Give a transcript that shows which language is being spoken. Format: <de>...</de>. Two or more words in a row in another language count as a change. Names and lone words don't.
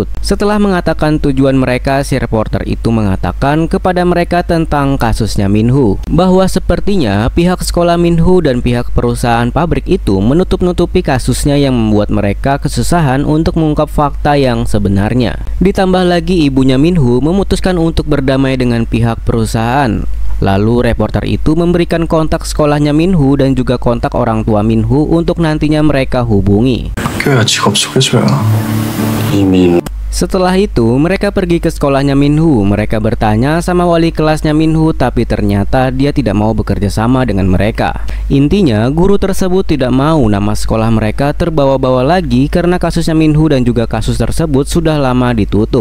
<id>Setelah mengatakan tujuan mereka, si reporter itu mengatakan kepada mereka tentang kasusnya Minho, bahwa sepertinya pihak sekolah Minho dan pihak perusahaan pabrik itu menutup-nutupi kasusnya yang membuat mereka kesusahan untuk mengungkap fakta yang sebenarnya. Ditambah lagi ibunya Minho memutuskan untuk berdamai dengan pihak perusahaan. Lalu reporter itu memberikan kontak sekolahnya Minho dan juga kontak orang tua Minho untuk nantinya mereka hubungi.</id> <ko>학교야 직업 소개서야.</ko> <id>Setelah itu mereka pergi ke sekolahnya Minho. Mereka bertanya sama wali kelasnya Minho, tapi ternyata dia tidak mau bekerja sama dengan mereka. Intinya guru tersebut tidak mau nama sekolah mereka terbawa-bawa lagi karena kasusnya Minho dan juga kasus tersebut sudah lama ditutup.</id>